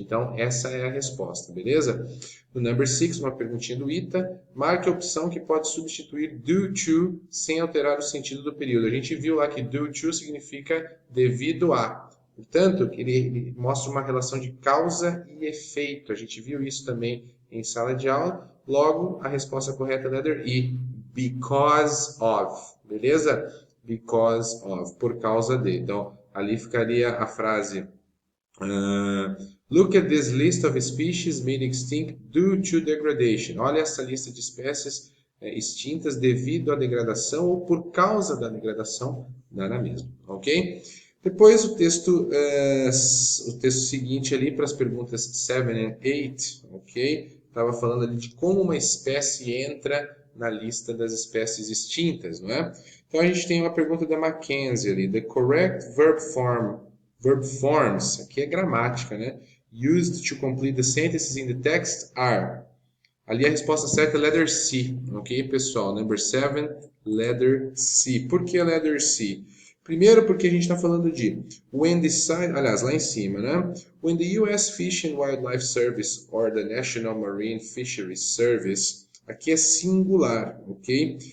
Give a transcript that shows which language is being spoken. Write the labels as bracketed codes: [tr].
[pt] Então, essa é a resposta, beleza? No number 6, uma perguntinha do Ita, marque a opção que pode substituir due to sem alterar o sentido do período. A gente viu lá que due to significa devido a. Portanto, ele mostra uma relação de causa e efeito. A gente viu isso também em sala de aula. Logo, a resposta correta é letter E, [en] because of. [pt] Beleza? because of, por causa de. Então, ali ficaria a frase [en] look at this list of species made extinct due to degradation. [pt] Olha essa lista de espécies extintas devido à degradação ou por causa da degradação, dá na mesma, ok? Depois o texto seguinte ali para as perguntas 7 e 8, ok? Estava falando ali de como uma espécie entra na lista das espécies extintas, não é? Então a gente tem uma pergunta da Mackenzie ali, [en] the correct verb forms, [pt] aqui é gramática, né? [en] Used to complete the sentences in the text are. [pt] Ali a resposta certa é letter C, ok, pessoal? Number 7, letter C. Por que letter C? Primeiro porque a gente está falando de when decide, aliás, lá em cima, né? [en] When the U.S. Fish and Wildlife Service or the National Marine Fisheries Service, [pt] aqui é singular, ok?